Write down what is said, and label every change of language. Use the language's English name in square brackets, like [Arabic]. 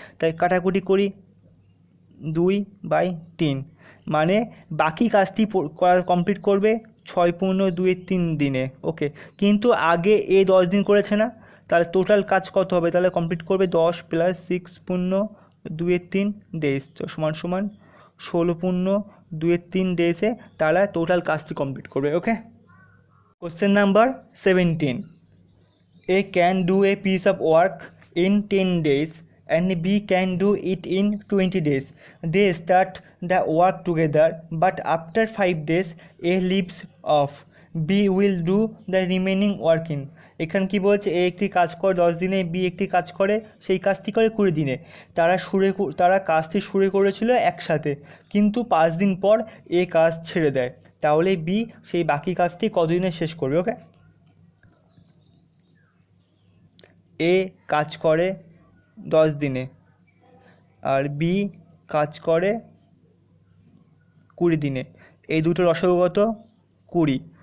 [Bangla] তাই কাটাকুটি করি 2/3, মানে বাকি কাজটি কমপ্লিট করবে 6/2 দিনে। ওকে, কিন্তু আগে এ 10 দিন করেছে না, তাহলে টোটাল কাজ কত হবে? তাহলে কমপ্লিট করবে 10 + 6/2 2/3 ডেজ, তো সমান সমান 16 × 2/3 ডেজে তারা টোটাল কাজটি কমপ্লিট করবে। ওকে, question number 17, [English] A can do a piece of work in 10 days and B can do it in 20 days. They start the work together, but after 5 days A leaves off. B will do the remaining work in. [Bangla] এখানে কি বলছে, এ একটি কাজ করে 10 দিনে, B একটি কাজ করে সেই কাজটি করে 20 দিনে। তারা কাজটি শুরু করেছিল একসাথে, কিন্তু 5 দিন পর এ কাজ ছেড়ে দেয়, তাহলে বি সেই বাকি কাজটি কতদিনে শেষ করবে। ওকে, এ কাজ করে 10 দিনে আর বি কাজ করে 20 দিনে, এই দুটোর লসাগু কত? 20।